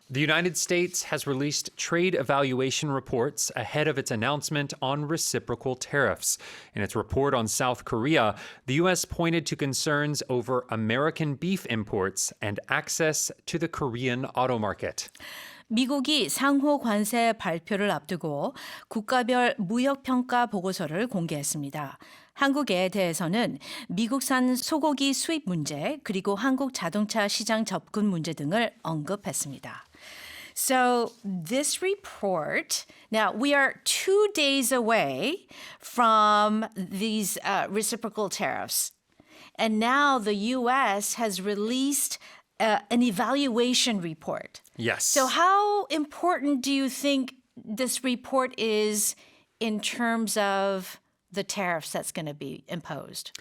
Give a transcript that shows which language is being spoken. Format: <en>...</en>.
<en>The United States has released trade evaluation reports ahead of its announcement on reciprocal tariffs. In its report on South Korea, the U.S. pointed to concerns over American beef imports and access to the Korean auto market.</en> <ko>미국이 상호 관세 발표를 앞두고 국가별 무역평가 보고서를 공개했습니다. 한국에 대해서는 미국산 소고기 수입 문제 그리고 한국 자동차 시장 접근 문제 등을 언급했습니다.</ko> <en>So this report, now we are 2 days away from these reciprocal tariffs. And now the U.S. has released an evaluation report. Yes. So how important do you think this report is in terms of the tariffs that's going to be imposed?</en>